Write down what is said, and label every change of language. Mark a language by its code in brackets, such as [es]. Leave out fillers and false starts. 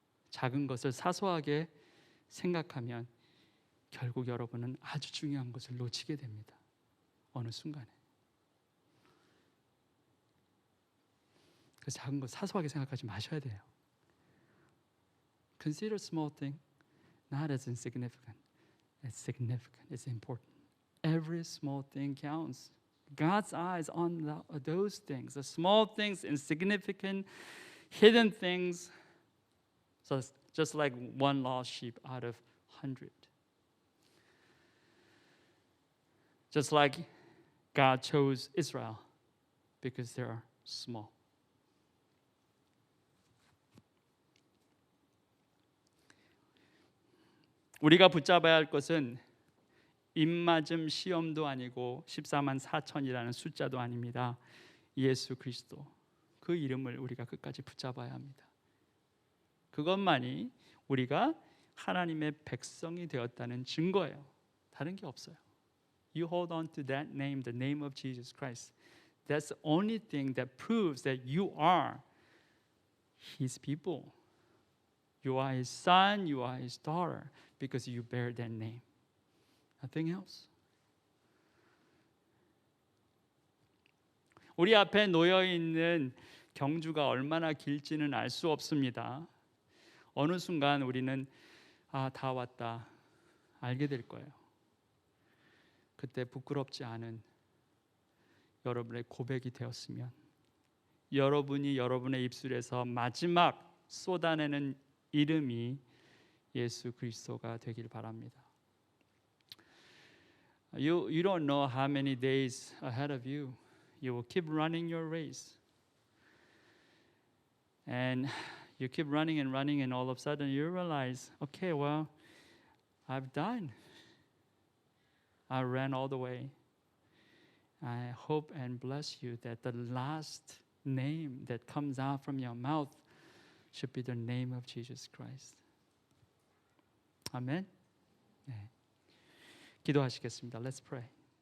[ko] 작은 것을 사소하게 생각하면 결국 여러분은 아주 중요한 것을 놓치게 됩니다. 어느 순간에. 그 작은 것 사소하게 생각하지 마셔야 돼요. [en] Consider small thing not as insignificant. It's significant. It's important. Every small thing counts. God's eyes on those things, the small things, insignificant, hidden things. So just like one lost sheep out of 100. Just like God chose Israel because they are small. [ko] 우리가 붙잡아야 할 것은 입맞음 시험도 아니고 14만 4천이라는 숫자도 아닙니다. 예수 그리스도, 그 이름을 우리가 끝까지 붙잡아야 합니다. 그것만이 우리가 하나님의 백성이 되었다는 증거예요. 다른 게 없어요. [en] You hold on to that name, the name of Jesus Christ. That's the only thing that proves that you are His people. You are His son, you are His daughter, because you bear that name. Nothing else. [ko] 우리 앞에 놓여 있는 경주가 얼마나 길지는 알 수 없습니다. 어느 순간 우리는 다 왔다 알게 될 거예요. 그때 부끄럽지 않은 여러분의 고백이 되었으면, 여러분이 여러분의 입술에서 마지막 쏟아내는 이름이 예수 그리스도가 되길 바랍니다. [en] You don't know how many days ahead of you. You will keep running your race. And you keep running, and all of a sudden you realize, okay, well, I've done. I ran all the way. I hope and bless you that the last name that comes out from your mouth should be the name of Jesus Christ. [ko] 아멘. 네. 기도하시겠습니다. Let's pray.